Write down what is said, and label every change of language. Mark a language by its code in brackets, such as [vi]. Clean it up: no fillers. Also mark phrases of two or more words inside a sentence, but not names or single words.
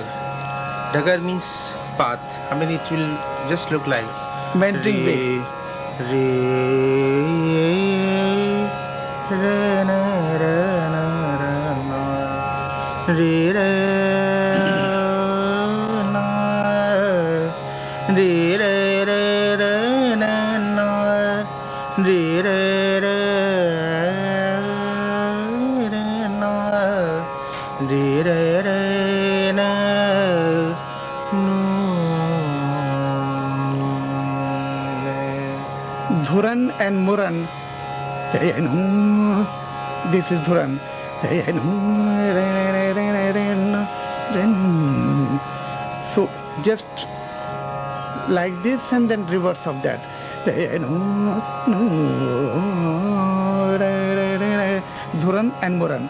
[en] Dagar means path. It will just look like Meandering way. Re na ra na ra na re re na re re re re na na re re re re na re re re na Dhuran and Muran. This is Dhuran. So just like this and then reverse of that. Dhuran and Muran.